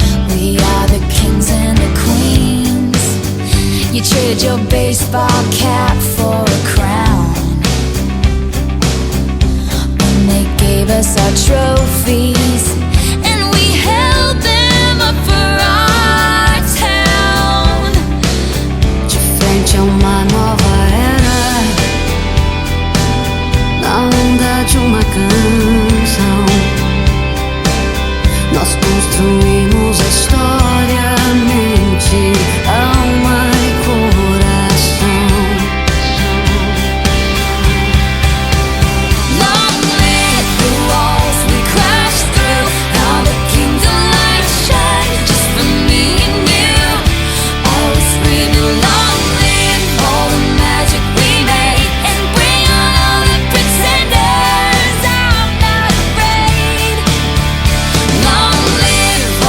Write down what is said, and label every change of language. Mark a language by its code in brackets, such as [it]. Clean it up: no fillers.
[en] We are the kings and the queens. You traded your baseball cap for a crown. When they gave us our trophies and we held them up for our town. [pt] De frente a uma nova era, na onda de uma canção, nós construímos a história, mente, alma e coração. [en] Long live the walls we crashed through, all the kingdom lights shine just for me and you. I was screaming long live all the magic we made, and bring on all the pretenders. I'm not afraid. Long live